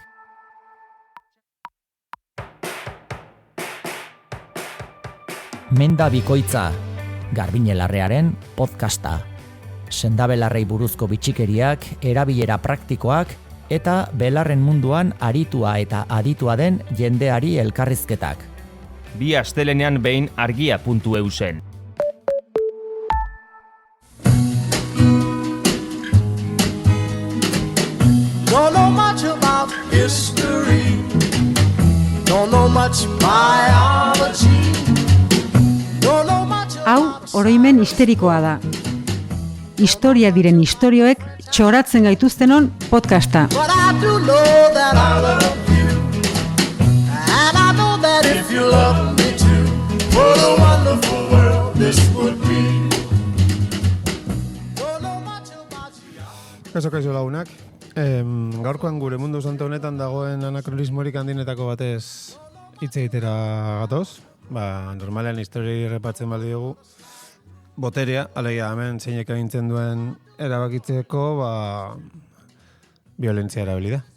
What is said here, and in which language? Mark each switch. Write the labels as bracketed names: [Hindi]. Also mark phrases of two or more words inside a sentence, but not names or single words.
[Basque] Menda bikoitza, Garbiñelarrearen podcasta. Sendabelarrei buruzko bitxikeriak, erabilera praktikoak eta belarren munduan aritua eta aditua den jendeari elkarrizketak. Bi astelenean behin argia.eu zen. [English] Don't know much about history. Don't know much biology. Don't know much [Basque] Hau, oroimen histerikoa da. Historia diren istorioek txoratzen gaituztenon podcasta. [English] But I do know that I love you. And I know that if you love me too, what a wonderful world this would be. Don't know much about you. [Basque] Kaixo lagunak. Gaurkoan gure mundu santo honetan dagoen anakronismorik handinetako batez hitz egitera gatoz. Normalean historia errepatzen baldi dugu. Boterea, alegia hemen zeinek agintzen duen erabakitzeko, violentzia erabili da.